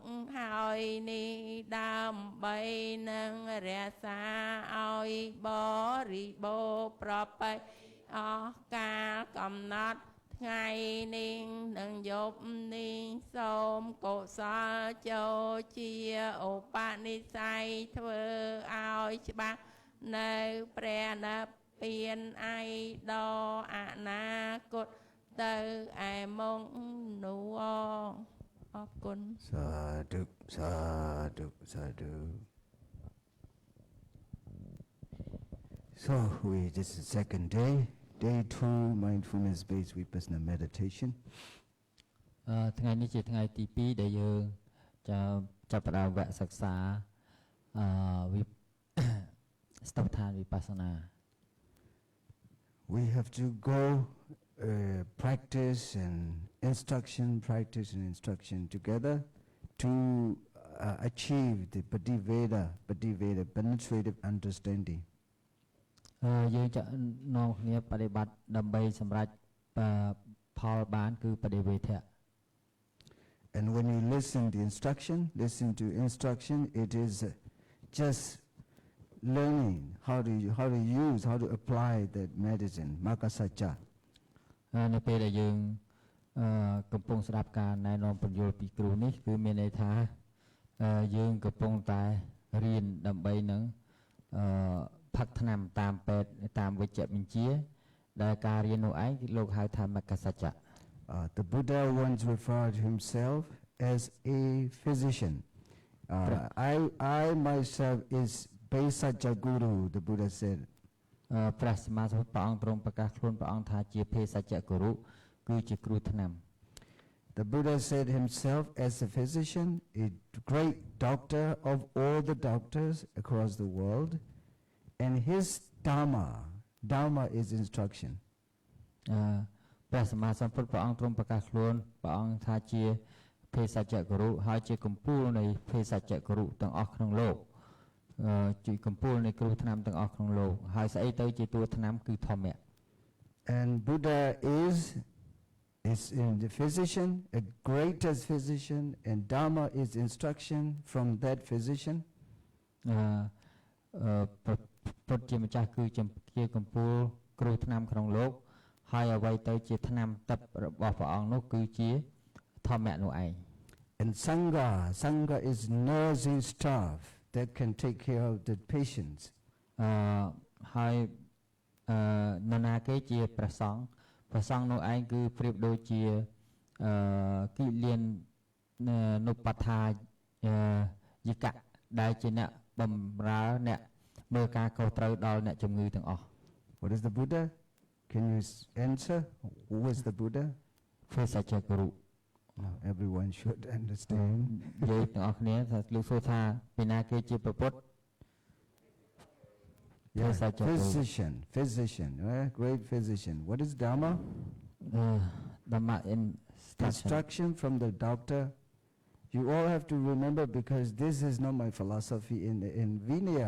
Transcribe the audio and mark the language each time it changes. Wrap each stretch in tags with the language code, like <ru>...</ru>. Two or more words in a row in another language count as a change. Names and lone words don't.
<km>ហើយនេះដើម្បីនឹងរក្សាឲ្យបរិបូរណ៍ប្រពៃអស់កាលកំណត់ថ្ងៃនេះនឹងយប់នេះសូមកុសលចូលជាឧបនិស្ស័យធ្វើឲ្យច្បាស់នៅព្រះនិព្វានឯដល់អនាគតទៅឯមុខនោះអរគុណ</km> <pi>Sadhu, sadhu, sadhu.</pi> <en>So this is second day, day 2, mindfulness-based vipassana meditation.</en> <km>ថ្ងៃនេះជាថ្ងៃទី2ដែលយើងចាប់ផ្ដើមវគ្គសិក្សាស្តុបដ្ឋានវិបស្សនា</km> <en>We have to go practice and instruction together to achieve the Padiveda, penetrative understanding.</en> <km>យើងจะនាំគ្នាបដិបត្តិដើម្បីសម្រេចផលបានគឺបដិវេធៈ</km> <en>And when you listen to instruction, it is just learning how to apply that medicine, Makasacca.</en> <km>នៅពេលដែលយើងកំពុងស្ដាប់ការណែនាំពន្យល់ពីគ្រូនេះគឺមានន័យថាយើងកំពុងតែរៀនដើម្បីនឹងផឹកថ្នាំតាមពេទ្យតាមវិជ្ជបញ្ជាដែលការរៀននោះឯងលោកហៅថាមគ្គសច្ចៈ</km> <en>The Buddha once referred himself as a physician. I myself is Baisaja Guru, the Buddha said.</en> <km>ព្រះសម្មាសម្ពុទ្ធព្រះអង្គទ្រង់ប្រកាសខ្លួនព្រះអង្គថាជាភេសជ្ជៈគរុគឺជាគ្រូថ្នាំ</km> <en>The Buddha said himself as a physician, a great doctor of all the doctors across the world, and his dharma is instruction.</en> <km>ព្រះសម្មាសម្ពុទ្ធព្រះអង្គទ្រង់ប្រកាសខ្លួនព្រះអង្គថាជាភេសជ្ជៈគរុហើយជាកំពូលនៃភេសជ្ជៈគរុទាំងអស់ក្នុងលោកជាកំពូលនៃគ្រូថ្នាំទាំងអស់ក្នុងលោកហើយស្អីទៅជាតួថ្នាំគឺធម្មៈ</km> <en>And Buddha is in the physician, a greatest physician, and dharma is instruction from that physician.</en> <km>ពុទ្ធជាម្ចាស់គឺជាកំពូលគ្រូថ្នាំក្នុងលោកហើយអ្វីទៅជាថ្នាំទឹករបស់ព្រះអង្គនោះគឺជាធម្មៈនោះឯង</km> <en>And sangha is nursing staff that can take care of the patients.</en> <km>ហើយនរណាគេជាព្រះសង្ឃនោះឯងគឺប្រៀបដូចជាគិលាននុបដ្ឋាយិកៈដែលជាអ្នកបំរើអ្នកមើលការខុសត្រូវដល់អ្នកជំងឺទាំងអស់</km> <en>What is the Buddha? Can you answer? Who is the Buddha?</en> <km>ភេសជ្ជៈគរុ</km> <en>Everyone should understand.</en> <km>យើងទាំងអស់គ្នាថាលោកសួរថាពីណាគេជាព្រះពុទ្ធ</km> <en>Physician, right? Great physician. What is dharma? Dharma instruction from the doctor. You all have to remember because this is not my philosophy in Vinaya.</en>